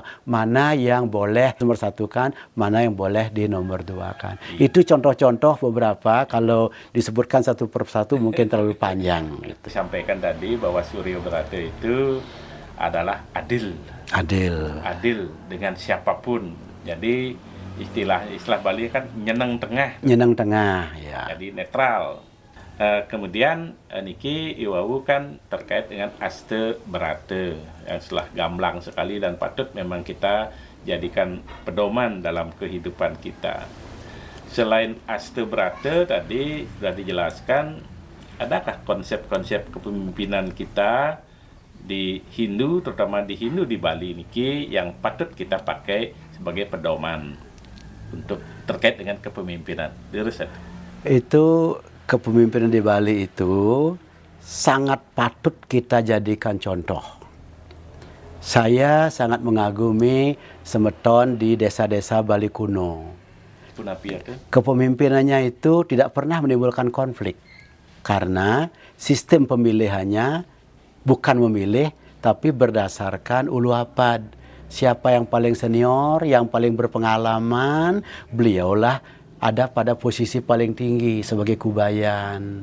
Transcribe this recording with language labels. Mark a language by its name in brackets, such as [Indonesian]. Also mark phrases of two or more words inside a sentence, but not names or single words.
[Indonesian] Mana yang boleh nomor satukan, mana yang boleh di nomor duakan. Itu contoh-contoh beberapa, kalau disebutkan satu persatu mungkin terlalu panjang. Sampaikan tadi bahwa Suryo Brata itu adalah adil. Adil dengan siapapun. Jadi istilah Bali kan [Balinese] nyeneng tengah. Nyeneng tengah, ya. [Indonesian] Jadi netral. Kemudian niki iwau kan terkait dengan Aste Brata yang setelah gamblang sekali dan patut memang kita jadikan pedoman dalam kehidupan kita. Selain Aste Brata tadi sudah dijelaskan, adakah konsep-konsep kepemimpinan kita di Hindu, terutama di Hindu di Bali niki yang patut kita pakai sebagai pedoman untuk terkait dengan kepemimpinan? Itu kepemimpinan di Bali itu sangat patut kita jadikan contoh. Saya sangat mengagumi semeton di desa-desa Bali kuno. Kepemimpinannya itu tidak pernah menimbulkan konflik. Karena sistem pemilihannya bukan memilih, tapi berdasarkan [Balinese] ulu apad. [Indonesian] Siapa yang paling senior, yang paling berpengalaman, beliaulah ada pada posisi paling tinggi sebagai kubayan.